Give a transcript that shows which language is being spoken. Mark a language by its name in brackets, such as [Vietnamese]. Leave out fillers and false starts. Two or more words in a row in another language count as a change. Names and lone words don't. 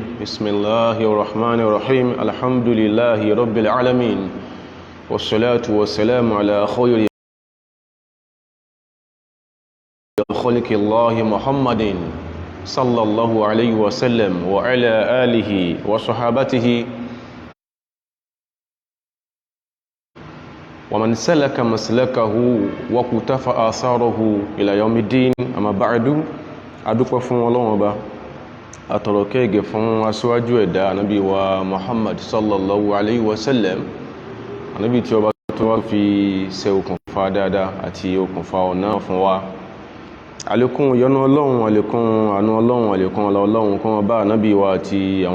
[Arabic] بسم الله الرحمن الرحيم الحمد لله رب العالمين والصلاة والسلام على خير خلق الله محمد صلى الله عليه وسلم وعلى آله وصحابته ومن سلك مسلكه وقتفى آثاره إلى يوم الدين أما بعد [Yoruba] adúpẹ́ fún Ọlọ́run Ọba àtọ̀rọ̀ kẹ́gẹ́ fún aṣíwájú ẹ̀dá ànábì wa Muhammad [Arabic] صلى الله عليه وسلم [Yoruba] ànábì tí Ọba tó wá fi ṣe okùnfà dáadáa àti okùnfà ọ̀nà fún wa àlékún ìyọ́nú Ọlọ́run àlékún àánú Ọlọ́run àlékún Ọlọ́run kó máa bá ànábì wa àti àwọn